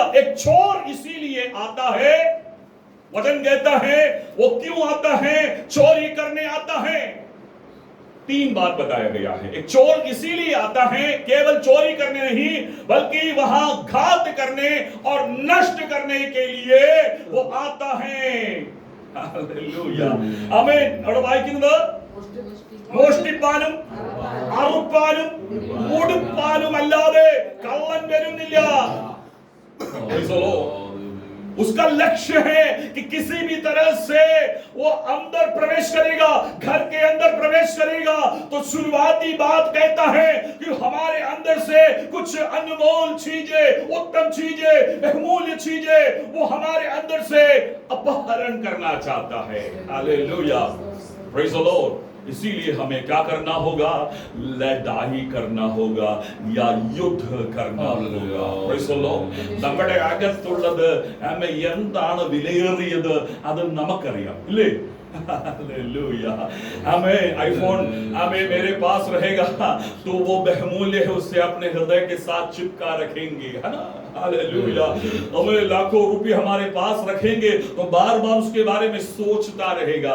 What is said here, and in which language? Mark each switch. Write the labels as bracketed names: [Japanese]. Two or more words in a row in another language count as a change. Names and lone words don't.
[Hindi] एक चोर इसीलिए आता है, वचन कहता है वो क्यों आता है, चोरी करने आता है। 3 बात बताया गया है। एक चोर इसीलिए आता है, केवल चोरी करने नहीं बल्कि वहां घात करने और नष्ट करने के लिए वो आता है। हालेलुया, आमीन। और भाई किंद [Malayalam] മോഷ്ടിപ്പാനും അറുപ്പാനും മുടിപ്പാനും അല്ലാതെ കള്ളൻ വരുന്നില്ല। [Hindi] उसका लक्ष्य है कि किसी भी तरह से वो अंदर प्रवेश करेगा, घर के अंदर प्रवेश करेगा तो शुरुआती बात कहता है कि हमारे अंदर से कुछ अनमोल चीजें, उत्तम चीजें, बहुमूल्य चीजें वो हमारे अंदर से अपहरण करना चाहता है। हालेलुया, [English] Praise the Lord. [Hindi] इसीलिए हमें क्या करना होगा, लड़ाई करना होगा या युद्ध करना होगा। [English] Praise the Lord. [Malayalam] നമ്മുടെ അകത്തുള്ളത് എന്താണ് വിലയേറിയത് അത് നമുക്കറിയാം, ഇല്ലേ? [Hindi] हालेलुया। हमें आईफोन मेरे पास रहेगा तो वो बहुमूल्य है, उससे अपने हृदय के साथ चिपका रखेंगे, है ना? हालेलुया। हमें लाखों रुपए हमारे पास रखेंगे तो बार बार उसके बारे में सोचता रहेगा।